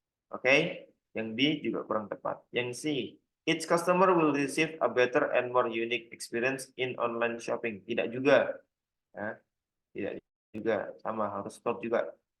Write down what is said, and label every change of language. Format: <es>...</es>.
<id>Oke, yang B juga kurang tepat. Yang C,</id> <en>each customer will receive a better and more unique experience in online shopping.</en> <id>Tidak juga ya. Tidak juga, sama harus stop juga.</id>